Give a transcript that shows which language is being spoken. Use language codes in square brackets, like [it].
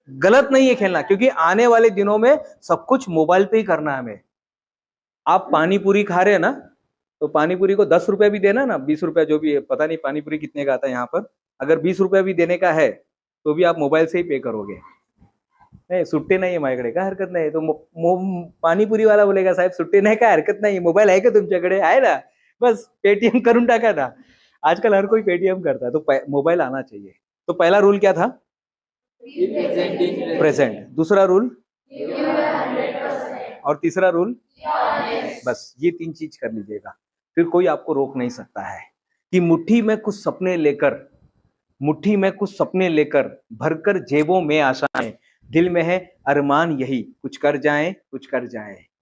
[hi] गलत नहीं है खेलना, क्योंकि आने वाले दिनों में सब कुछ मोबाइल पे ही करना है हमें. आप पानी पूरी खा रहे हैं ना, तो पानी पूरी को 10 रुपया भी देना ना, 20 रुपया जो भी है, पता नहीं पानी पूरी कितने का आता है यहाँ पर, अगर 20 रुपया भी देने का है तो भी आप मोबाइल से ही पे करोगे. [mr] नाही सुट्टे नाही माझ्याकडे, काय हरकत नाही. [hi] तो पाणीपुरी वाला बोलेगा [mr] साहेब सुट्टे नाही, काय हरकत नाही, मोबाईल आहे का तुमच्याकडे, आहे ना, बस पेटीएम करून टाका ना. [hi] आजकल हर कोई पेटीएम करता है, तो मोबाइल आना चाहिए. तो पहला रूल क्या था? प्रेजेंट. दूसरा रूल, और तीसरा रूल, बस ये 3 चीज कर लीजिएगा, फिर कोई आपको रोक नहीं सकता है. कि मुट्ठी में कुछ सपने लेकर भरकर जेबों में आशाएं, दिल में है अरमान यही, कुछ कर जाएं.